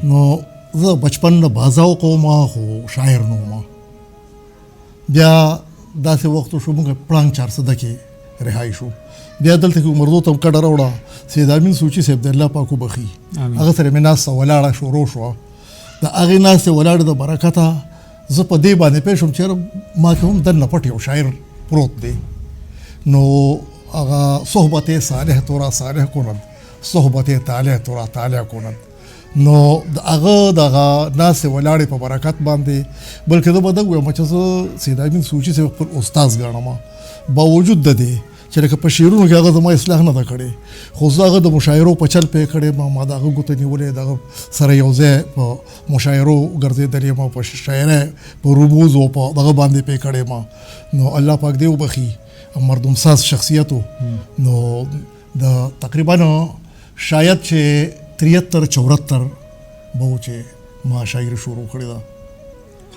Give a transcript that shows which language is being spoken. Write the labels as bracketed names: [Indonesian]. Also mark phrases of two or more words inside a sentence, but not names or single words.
[Pashto] نو زه بچپن نه بازاو کوم خو شاعر نه وم بیا داسې وخت شو موږ پړانګ 400 کې رهایی شو بیا دلته کې عمرزو ته کډه راوړه سید امین سوچي صاحب د الله پاک وبخي هغه سره مې ناسته ولاړه شروع شوه د هغې ناستې ولاړې د برکته زه په دې باندې پوه شوم چې ما کې هم دننه پټ یو شاعر پروت دی نو هغه [Persian] صحبت صالح تورا صالح کند صحبت طالح تورا طالح کند [Pashto] نو هغه دغه ناستې ولاړې په برکت باندې بلکې زه به دغه ویم چې زه سید امین سوچي صاحب خپل استاذ ګڼم باوجود د دې چې لکه په شعرونو کې هغه زما اصلاح نه ده کړې خو زه هغه د مشاعرو په چل پې کړې ما د هغه ګوته نیولې دغه سره یو ځای په مشاعرو ګرځېدلې ما په شاعرۍ په رموز او په دغه باندې پې کړې ما نو الله پاک دې وبخي مردم ساز شخصیتو نو د تقریبا شاید چې 73-74 به چې ما شاعري شروع کړې ده